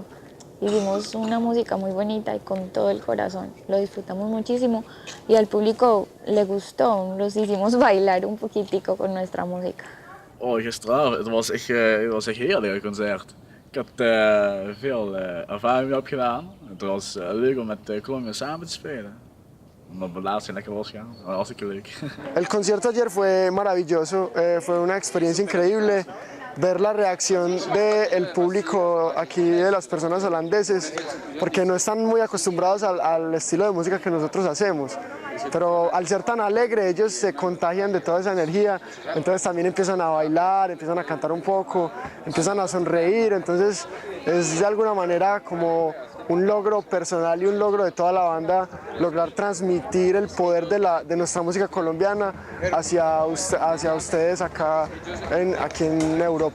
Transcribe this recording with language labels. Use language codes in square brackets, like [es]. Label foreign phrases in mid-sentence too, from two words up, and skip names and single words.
[es] Hicimos una música muy bonita y con todo el corazón. Lo disfrutamos muchísimo y al público le gustó. Los hicimos bailar un poquitico con nuestra música. [nl] Oh, gisteravond, het was echt heerlijk, het concert. Ik had veel ervaring mee opgedaan. Het was leuk om met Colombia samen te spelen. Omdat we laatst lekker losgaan, dat was hartstikke leuk. [es] El concierto ayer fue maravilloso, fue una experiencia increíble. Ver la reacción del público aquí, de las personas holandeses, porque no están muy acostumbrados al estilo de música que nosotros hacemos. Pero al ser tan alegre, ellos se contagian de toda esa energía, entonces también empiezan a bailar, empiezan a cantar un poco, empiezan a sonreír, entonces es de alguna manera como un logro personal y un logro de toda la banda, lograr transmitir el poder de nuestra música colombiana hacia ustedes aquí en Europa.